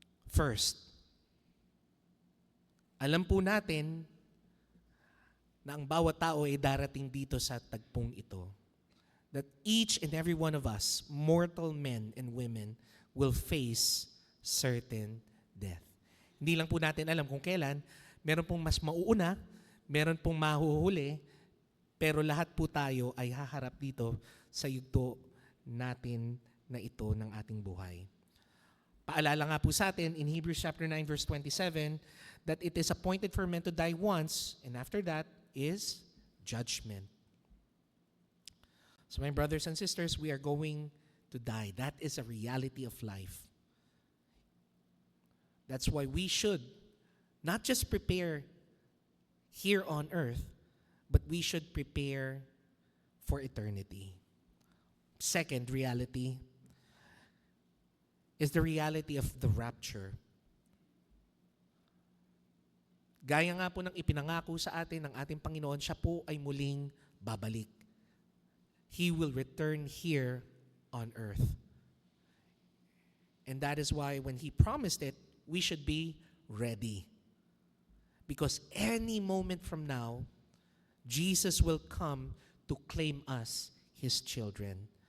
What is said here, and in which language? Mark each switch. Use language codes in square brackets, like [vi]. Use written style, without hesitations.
[tl] First, alam po natin na ang bawat tao ay darating dito sa tagpong ito. [en] That each and every one of us, mortal men and women, will face certain death. [tl] Hindi lang po natin alam kung kailan, meron pong mas mauuna, meron pong mahuhuli, pero lahat po tayo ay haharap dito sa yugto natin na ito ng ating buhay. Paalala nga po sa atin [en] in Hebrews chapter 9 verse 27 that it is appointed for men to die once, and after that is judgment. So my brothers and sisters, we are going to die. That is a reality of life. That's why we should not just prepare here on earth, but we should prepare for eternity. Second reality is the reality of the rapture. [tl] Gaya nga po ng ipinangako sa atin ng ating Panginoon, siya po ay muling babalik. [en] He will return here on earth. And that is why when He promised it, we should be ready. Because any moment from now, Jesus will come to claim us, His children.